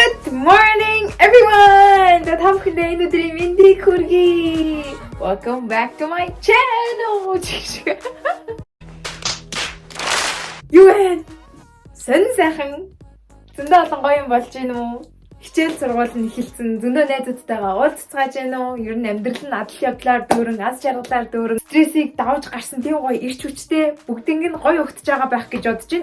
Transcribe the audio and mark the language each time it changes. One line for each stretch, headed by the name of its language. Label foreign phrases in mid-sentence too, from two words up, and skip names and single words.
English: Good morning, everyone!
Mongolian: Та бүхэндээ энэ өдрийн мэндийг хүргэе.
English: Welcome back to my channel.
Mongolian: Юу вэ? Сайхан. Зөндөө олон гоё юм болж гин үү? Хичээл сургууль нь эхэлсэн. Зөндөө найзуудтайгаа уулзцааж гин үү? Ер нь амьдрал нь адал явдлаар дүүрэн, аз жаргалаар дүүрэн, стрессийг давж гарсан тийм гоё ирч хүчтэй бүгднийг нь гоё өгтөж байгаа байх гэж бодож байна.